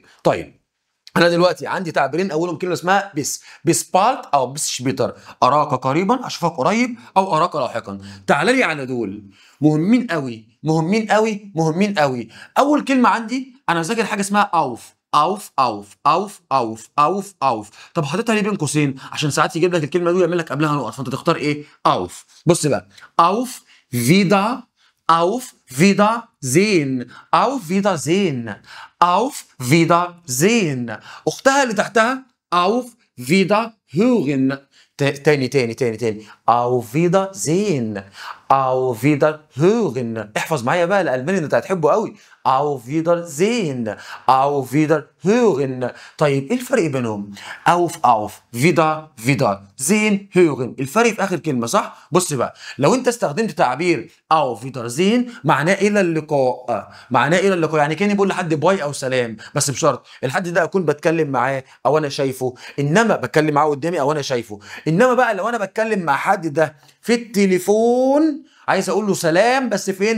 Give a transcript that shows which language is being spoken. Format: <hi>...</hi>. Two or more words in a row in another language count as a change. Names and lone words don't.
<ar>طيب انا دلوقتي عندي تعبيرين اولهم كلمه اسمها بس،</ar> <de>bis bald</de> <ar>او</ar> <de>bis später,</de> <ar>اراك قريبا اشوفك قريب او اراك لاحقا. تعال لي على دول مهمين قوي، مهمين قوي، مهمين قوي. اول كلمه عندي انا ذاكر حاجه اسمها اوف.</ar> <de>auf auf auf auf auf auf.</de> <ar>طب حطيتها ليه بين قوسين؟ عشان ساعات يجيب لك الكلمه دي ويعمل لك قبلها نقط، فانت تختار ايه؟</ar> <de>auf.</de> <ar>بص بقى</ar> <de>auf wieder auf Wiedersehen auf Wiedersehen auf Wiedersehen.</de> <ar>اختها اللي تحتها</ar> <de>auf Wiederhören. تاني auf Wiedersehen auf Wiederhören.</de> <ar>احفظ معايا بقى الالماني انت هتحبه قوي.</ar> <de>auf Wiedersehen auf Wiederhören.</de> <ar>طيب ايه الفرق بينهم؟</ar> <de>auf wieder sehen hören.</de> <ar>الفرق في اخر كلمه صح؟ بص بقى لو انت استخدمت تعبير</ar> <de>auf Wiedersehen</de> <ar>معناه الى اللقاء، معناه الى اللقاء، يعني كاني بقول لحد باي او سلام، بس بشرط الحد ده اكون بتكلم معاه او انا شايفه، انما بتكلم معاه قدامي او انا شايفه. انما بقى لو انا بتكلم مع حد ده في التليفون عايز اقول له سلام، بس فين؟</ar>